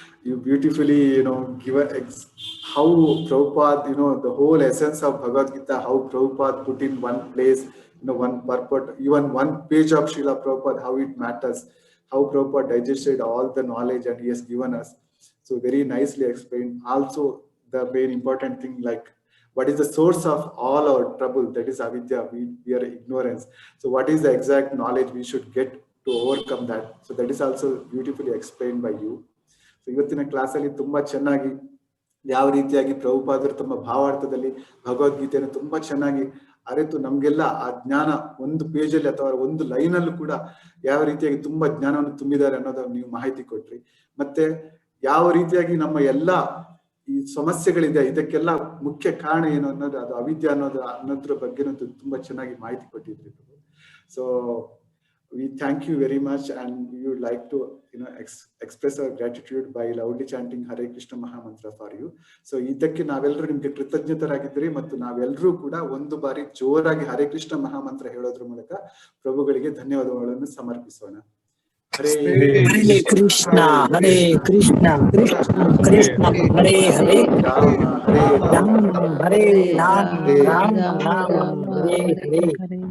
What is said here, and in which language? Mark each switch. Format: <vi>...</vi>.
<en>You beautifully, give how Prabhupada, the whole essence of Bhagavad Gita, how Prabhupada put in one place, one purport, even one page of Srila Prabhupada, how it matters, how Prabhupada digested all the knowledge and he has given us. So very nicely explained. Also, the very important thing, like what is the source of all our trouble? That is avidya, we are ignorance. So what is the exact knowledge we should get to overcome that? So that is also beautifully explained by you.</en> <kn>So ಇವತ್ತಿನ ಕ್ಲಾಸಲ್ಲಿ ತುಂಬಾ ಚೆನ್ನಾಗಿ ಯಾವ ರೀತಿಯಾಗಿ ಪ್ರಭುಪಾದರು ತಮ್ಮ ಭಾವಾರ್ಥದಲ್ಲಿ ಭಗವದ್ಗೀತೆಯನ್ನು ತುಂಬಾ ಚೆನ್ನಾಗಿ ಅರಿತು ನಮ್ಗೆಲ್ಲ ಆ ಜ್ಞಾನ ಒಂದು ಪೇಜಲ್ಲಿ ಅಥವಾ ಒಂದು ಲೈನಲ್ಲೂ ಕೂಡ ಯಾವ ರೀತಿಯಾಗಿ ತುಂಬಾ ಜ್ಞಾನವನ್ನು ತುಂಬಿದ್ದಾರೆ ಅನ್ನೋದು ನೀವು ಮಾಹಿತಿ ಕೊಟ್ರಿ. ಮತ್ತೆ ಯಾವ ರೀತಿಯಾಗಿ ನಮ್ಮ ಎಲ್ಲಾ ಈ ಸಮಸ್ಯೆಗಳಿದೆ ಇದಕ್ಕೆಲ್ಲ ಮುಖ್ಯ ಕಾರಣ ಏನು ಅನ್ನೋದು ಅದು ಅವಿದ್ಯೆ ಅನ್ನೋದ್ರ ಬಗ್ಗೆ ತುಂಬಾ ಚೆನ್ನಾಗಿ ಮಾಹಿತಿ ಕೊಟ್ಟಿದ್ರಿ.</kn> <en>So we thank you very much, and we would like to express our gratitude by loudly chanting Hare Krishna Mahamantra for you.</en> <kn>So ಇದಕ್ಕೆ ನಾವೆಲ್ಲರೂ ನಿಮ್ಗೆ ಕೃತಜ್ಞತರಾಗಿದ್ದೀರಿ ಮತ್ತು ನಾವೆಲ್ಲರೂ ಕೂಡ ಒಂದು ಬಾರಿ ಜೋರಾಗಿ ಹರೇ ಕೃಷ್ಣ ಮಹಾಮಂತ್ರ ಹೇಳೋದ್ರ ಮೂಲಕ ಪ್ರಭುಗಳಿಗೆ ಧನ್ಯವಾದಗಳನ್ನು ಸಮರ್ಪಿಸೋಣ.</kn> <sa>ಹರೇ ಕೃಷ್ಣ ಹರೇ ಕೃಷ್ಣ ಕೃಷ್ಣ ಕೃಷ್ಣ ಹರೇ ಹರೇ ರಾಮ ಹರೇ ರಾಮ ರಾಮ ರಾಮ ಹರೇ ಹರೇ.</sa>